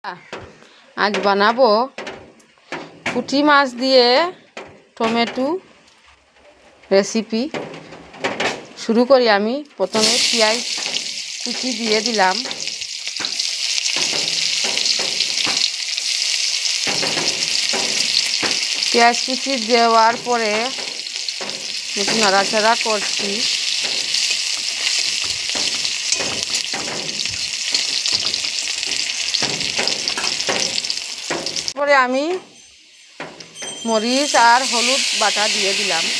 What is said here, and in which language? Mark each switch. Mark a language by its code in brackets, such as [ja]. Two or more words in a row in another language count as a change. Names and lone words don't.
[bn] আজ বানাবো পুঁটি মাছ দিয়ে [en] tomato recipe. [bn] শুরু করি আমি প্রথমে পেঁয়াজ কুচি দিয়ে দিলাম। পেঁয়াজ কুচি দেওয়ার পরে একটু নাড়াচাড়া করছি। পরে আমি মরিচ আর হলুদ বাটা দিয়ে দিলাম।